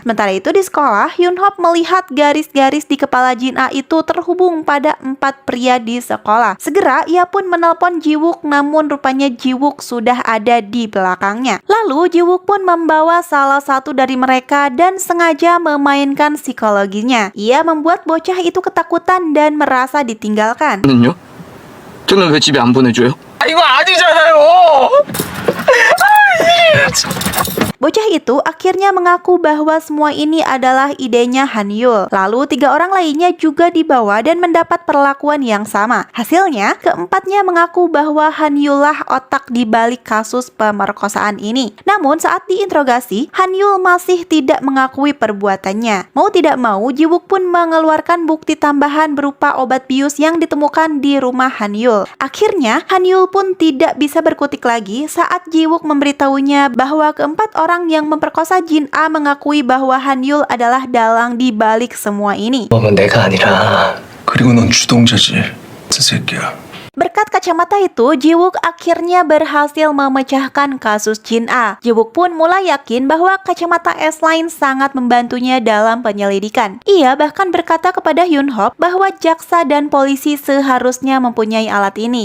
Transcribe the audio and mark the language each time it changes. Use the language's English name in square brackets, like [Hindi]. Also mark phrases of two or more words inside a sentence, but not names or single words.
[Indonesian] Sementara itu di sekolah, Hyun Hop melihat garis-garis di kepala Jin A itu terhubung pada 4 pria di sekolah. Segera ia pun menelpon Jiwook, namun rupanya Jiwook sudah ada di belakangnya. Lalu Jiwook pun membawa salah satu dari mereka dan sengaja memainkan psikologinya. Ia membuat bocah itu ketakutan dan merasa ditinggalkan. [Korean] 는요? 저는 왜 집에 안 보내줘요? 이거 아니잖아요. [Indonesian] Bocah itu akhirnya mengaku bahwa semua ini adalah idenya Han Yul. Lalu 3 orang lainnya juga dibawa dan mendapat perlakuan yang sama. Hasilnya, keempatnya mengaku bahwa Han Yul lah otak di balik kasus pemerkosaan ini. Namun saat diinterogasi, Han Yul masih tidak mengakui perbuatannya. Mau tidak mau, Jiwook pun mengeluarkan bukti tambahan berupa obat bius yang ditemukan di rumah Han Yul. Akhirnya, Han Yul pun tidak bisa berkutik lagi saat Jiwook memberitahunya bahwa keempat orang yang memperkosa Jin A mengakui bahwa Han Yul adalah dalang di balik semua ini. [Korean] 넌 내가 아니라 그리고 넌 주동자지 저 새끼야. [Indonesian] Berkat kacamata itu, Jiwook akhirnya berhasil memecahkan kasus Jin A. Jiwook pun mulai yakin bahwa kacamata S-Line sangat membantunya dalam penyelidikan. Ia bahkan berkata kepada Hyun Hop bahwa jaksa dan polisi seharusnya mempunyai alat ini.